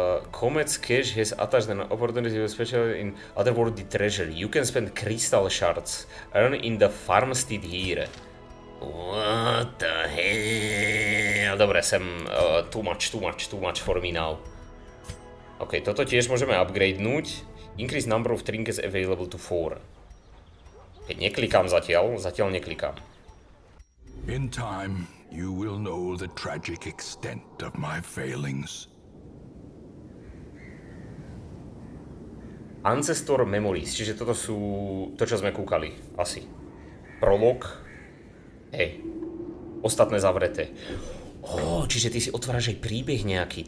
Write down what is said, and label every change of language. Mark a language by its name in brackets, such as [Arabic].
[English] Comet's cache has attached an opportunity special in otherworldly treasure. You can spend crystal shards, earn in the farmstead here. What the hell? [Slovak] Dobre, sem [English] too much for me now. [Slovak] OK, toto tiež môžeme upgradenúť. [English] Increase number of trinkets available to 4. [Slovak] Keď neklikám zatiaľ neklikám. [English] In time, you will know the tragic extent of my failings. [Slovak] Ancestor Memories, čiže toto sú to, čo sme kúkali, asi. Prolog. Hej. Ostatné zavreté. Čiže ty si otváraš aj príbeh nejaký.